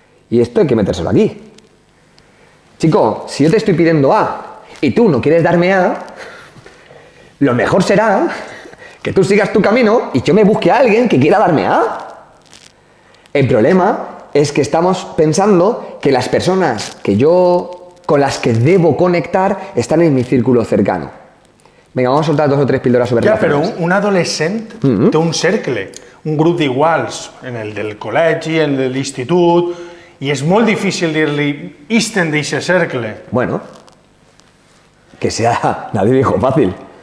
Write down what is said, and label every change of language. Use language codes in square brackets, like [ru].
[es] Y esto hay que metérselo aquí. Chico, si yo te estoy pidiendo A y tú no quieres darme A, lo mejor será que tú sigas tu camino y yo me busque a alguien que quiera darme A. El problema es que estamos pensando que las personas con las que debo conectar están en mi círculo cercano. Venga, vamos a soltar 2 o 3 píldoras sobre [ca] Ja, però [es] relaciones. [ca] un adolescent té un cercle, un grup d'iguals, en el del col·legi, en el de l'institut, i és molt difícil dir-li «Isten d'eixe cercle». [es] Bueno, que sea, nadie dijo fácil.